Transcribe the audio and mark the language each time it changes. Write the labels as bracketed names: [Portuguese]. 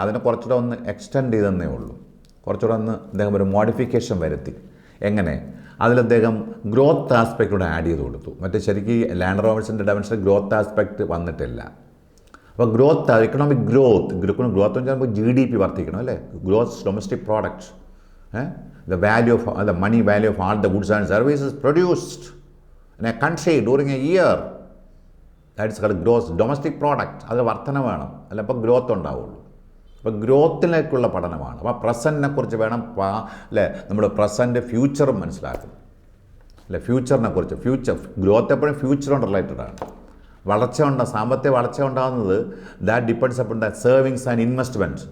[Malayalam] അതിനെ കുറച്ചുകൂടെ ഒന്ന് എക്സ്റ്റെൻഡ് ചെയ്തെന്നേ ഉള്ളൂ. കുറച്ചുകൂടെ ഒന്ന് അദ്ദേഹം ഒരു മോഡിഫിക്കേഷൻ വരുത്തി. എങ്ങനെ? അതിൽ അദ്ദേഹം ഗ്രോത്ത് ആസ്പെക്റ്റൂടെ ആഡ് ചെയ്ത് കൊടുത്തു. മറ്റേ ശരിക്കും ലയണൽ റോബിൻസിൻ്റെ ഡയമെൻഷനിൽ ഗ്രോത്ത് ആസ്പെക്റ്റ് വന്നിട്ടില്ല. അപ്പോൾ എക്കണോമിക് ഗ്രോത്ത് എന്ന് വെച്ചാൽ GDP വർദ്ധിക്കണം, അല്ലേ? [English] Growth domestic product, the money value of all the goods and services produced in a country during a year, that is called gross domestic product. [Malayalam] അത് വർധന വേണം, അല്ല അപ്പോൾ ഗ്രോത്ത് ഉണ്ടാവുള്ളൂ. അപ്പോൾ ഗ്രോത്തിലേക്കുള്ള പഠനമാണ്. അപ്പോൾ പ്രസൻറ്റിനെ കുറിച്ച് വേണം, അല്ലേ, നമ്മുടെ പ്രസൻറ്റ് ഫ്യൂച്ചറും മനസ്സിലാക്കണം, അല്ലേ? ഫ്യൂച്ചറിനെ കുറിച്ച് ഗ്രോത്ത് എപ്പോഴും ഫ്യൂച്ചറോട് റിലേറ്റഡ് ആണ്. സാമ്പത്തിക വളർച്ച ഉണ്ടാകുന്നത് [English] That depends upon the savings and investment.